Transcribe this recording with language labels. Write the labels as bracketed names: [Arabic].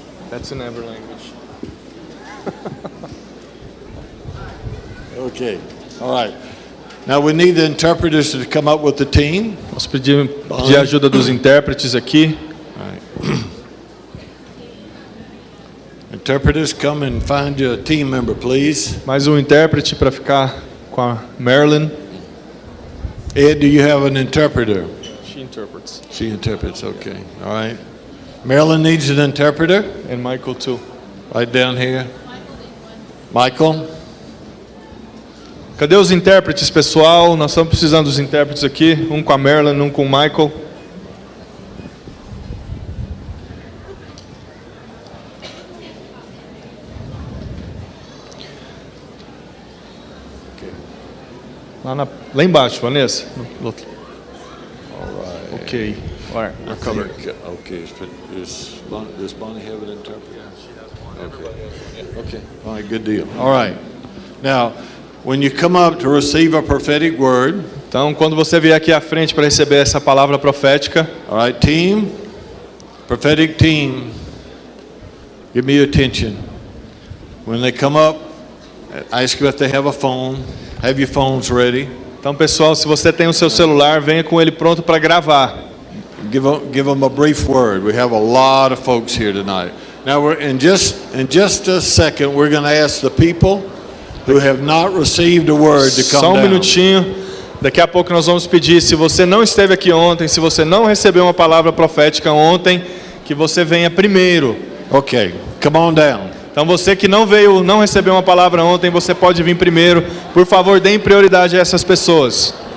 [English] That's in every language. Okay. All right. Now we need the interpreters to come up with the team. [Portuguese] Nós pedimos a ajuda dos intérpretes aqui. [English] All right. Interpreters, come and find your team member, please. [Portuguese] Mais um intérprete para ficar com a Marilyn. [English] Ed, do you have an interpreter? She interprets. She interprets, okay. All right. Marilyn needs an interpreter. And Michael too. Right down here. Michael? [Portuguese] Cadê os intérpretes, pessoal? Nós estamos precisando dos intérpretes aqui. Um com a Marilyn, um com o Michael. Lá embaixo, Vanessa. [English] All right. Okay. All right, we're covered. Okay. Does Bonnie have an interpreter? Okay. Okay. All right, good deal. All right. Now, when you come up to receive a prophetic word, [Portuguese] então, quando você vier aqui à frente para receber essa palavra profética, [English] all right, team, prophetic team, give me your attention. When they come up, ask you if they have a phone. Have your phones ready. [Portuguese] Então, pessoal, se você tem o seu celular, venha com ele pronto para gravar. [English] Give them a brief word. We have a lot of folks here tonight. Now, we're in just a second, we're going to ask the people who have not received a word to come [Portuguese] Só [English] down. [Portuguese] Minutinho. Daqui a pouco nós vamos pedir, se você não esteve aqui ontem, se você não recebeu uma palavra profética ontem, que você venha primeiro. [English] Okay, come on down. [Portuguese] Então você que não recebeu uma palavra ontem, você pode vir primeiro. Por favor, deem prioridade a essas pessoas.